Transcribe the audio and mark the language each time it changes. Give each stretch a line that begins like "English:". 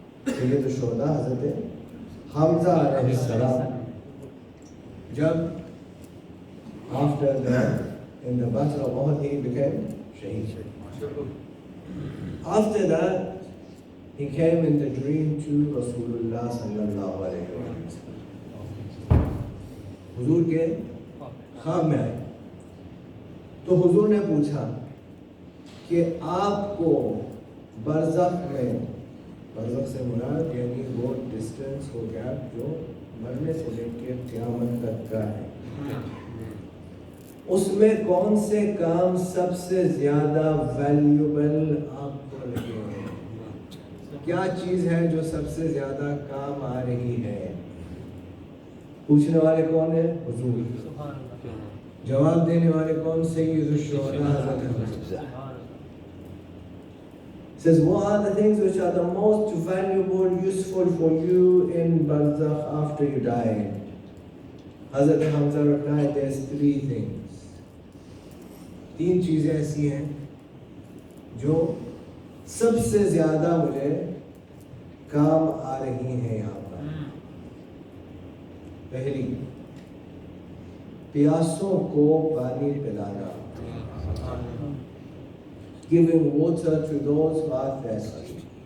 Urdu: حضرت حمزہ علیہ السلام، جب
English: after in the battle of Uhud he became shaheed. After that he came in the dream to Rasulullah sallallahu alayhi wa sallam.
Urdu: حضور کے خواب میں آئے تو حضور نے پوچھا کہ آپ کو برزخ میں، برزخ سے مراد یعنی وہ ڈسٹینس ہو گیا جو مرنے سے لے کے قیامت تک کا ہے، اس میں کون سے کام سب سے زیادہ ویلیوبل آپ کو لگے ہیں؟ کیا چیز ہے جو سب سے زیادہ کام آ رہی ہے؟ پوچھنے والے کون ہیں؟ حضور۔ جواب دینے والے کون؟ سید الشہداء حضرت حمزہ۔
English: Says, what are the things which are the most valuable, useful for you in barzakh after you die? Hazrat Hamza replied, there's three things.
Urdu: تین چیزیں ایسی ہیں جو سب سے زیادہ مجھے کام آ رہی ہیں یہاں پر۔ پہلی، پیاسوں کو پانی پلانا،
English: giving water to those who are thirsty.